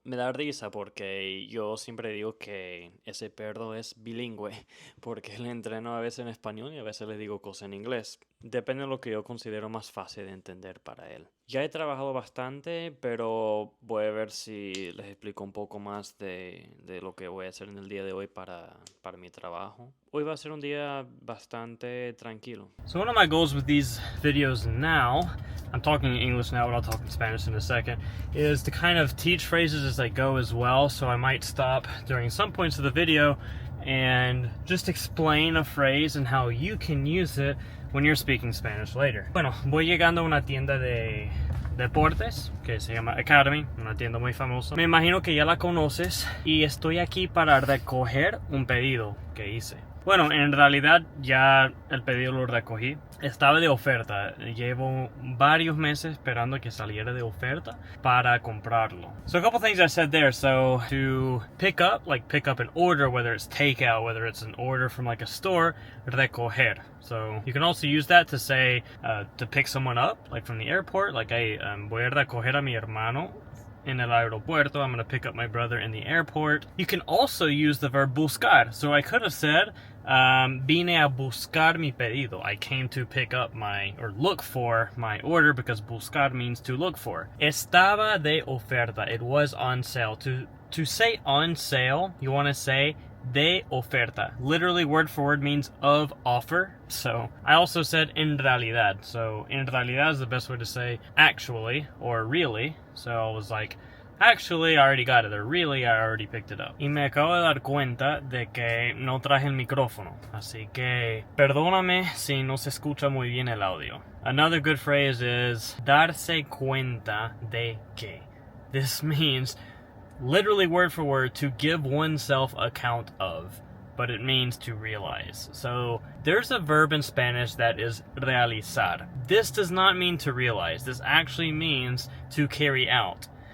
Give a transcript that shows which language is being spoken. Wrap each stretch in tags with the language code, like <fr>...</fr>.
<es>Me da risa porque yo siempre digo que ese perro es bilingüe porque le entreno a veces en español y a veces le digo cosas en inglés. Depende de lo que yo considero más fácil de entender para él. Ya he trabajado bastante, pero voy a ver si les explico un poco más de lo que voy a hacer en el día de hoy para mi trabajo. Hoy va a ser un día bastante tranquilo.</es> <en>So one of my goals with these videos now, I'm talking English now, but I'll talk in Spanish in a second, is to kind of teach phrases as I go as well. So I might stop during some points of the video and just explain a phrase and how you can use it when you're speaking Spanish later.</en> <es>Bueno, voy llegando a una tienda de deportes que se llama Academy, una tienda muy famosa. Me imagino que ya la conoces y estoy aquí para recoger un pedido que hice. Bueno, en realidad ya el pedido lo recogí. Estaba de oferta. Llevo varios meses esperando que saliera de oferta para comprarlo.</es> <en>So a couple things I said there. So to pick up an order, whether it's takeout, whether it's an order from like a store, recoger. So you can also use that to say, to pick someone up, like from the airport.</en> <es>Like, hey, voy a recoger a mi hermano en el aeropuerto.</es> <en>I'm going to pick up my brother in the airport. You can also use the verb buscar. So I could have said,</en> <es>vine a buscar mi pedido.</es> <en>I came to pick up or look for my order, because buscar means to look for.</en> <es>Estaba de oferta.</es> <en>It was on sale. To say on sale, you want to say de oferta. Literally word for word means of offer. So I also said en realidad. So en realidad is the best way to say actually or really. So I was like, actually, I already got it. Or really, I already picked it up.</en> <es>Y me acabo de dar cuenta de que no traje el micrófono. Así que perdóname si no se escucha muy bien el audio.</es> <en>Another good phrase is darse cuenta de que. This means literally word for word to give oneself account of, but it means to realize. So there's a verb in Spanish that is realizar. This does not mean to realize. This actually means to carry out.</en>